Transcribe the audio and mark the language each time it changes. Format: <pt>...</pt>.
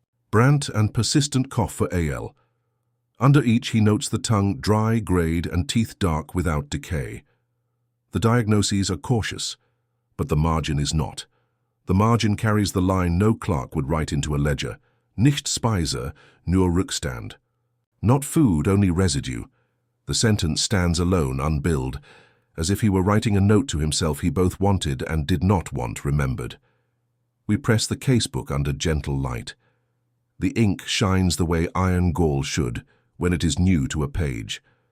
<en>Brant and persistent cough for AL. Under each he notes the tongue dry, grayed, and teeth dark without decay. The diagnoses are cautious, but the margin is not. The margin carries the line no clerk would write into a ledger.</en> <de>Nicht Speise, nur Rückstand.</de> <en>Not food, only residue. The sentence stands alone, unbilled, as if he were writing a note to himself he both wanted and did not want remembered. We press the casebook under gentle light. The ink shines the way iron gall should, when it is new to a page.</en>